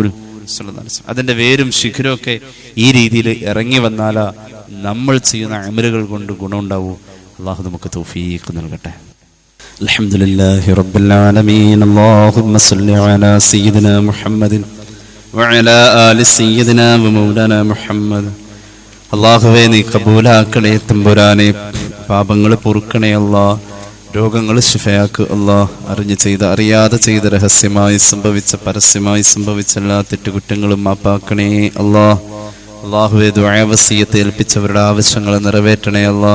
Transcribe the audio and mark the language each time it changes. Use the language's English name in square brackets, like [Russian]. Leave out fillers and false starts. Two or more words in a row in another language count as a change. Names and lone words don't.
[Malayalam] അതിന്റെ വേരും ശിഖരവും ഒക്കെ ഈ രീതിയിൽ ഇറങ്ങി വന്നാലാ നമ്മൾ ചെയ്യുന്ന അമലുകൾ കൊണ്ട് ഗുണമുണ്ടാവൂ. അള്ളാഹു നമുക്ക് തൗഫീഖ് നൽകട്ടെ. [Arabic] الحمد لله رب العالمين. اللهم صل على سيدنا محمد وعلى آل سيدنا ومولانا محمد. [Malayalam] അള്ളാഹുവേ നീ കബൂലാക്കണേ തമ്പുരാനെ, പാപങ്ങൾ പൊറുക്കണേ അല്ലാ, രോഗങ്ങൾ ശിഫയാക്ക് അല്ലാ. അറിഞ്ഞ് ചെയ്ത് അറിയാതെ ചെയ്ത് രഹസ്യമായി സംഭവിച്ച പരസ്യമായി സംഭവിച്ച എല്ലാ തെറ്റുകുറ്റങ്ങളും മാപ്പാക്കണേ അല്ലാ. അള്ളാഹുവേ ദുആ വസിയത്ത് ഏൽപ്പിച്ചവരുടെ ആവശ്യങ്ങൾ നിറവേറ്റണേ അല്ലാ.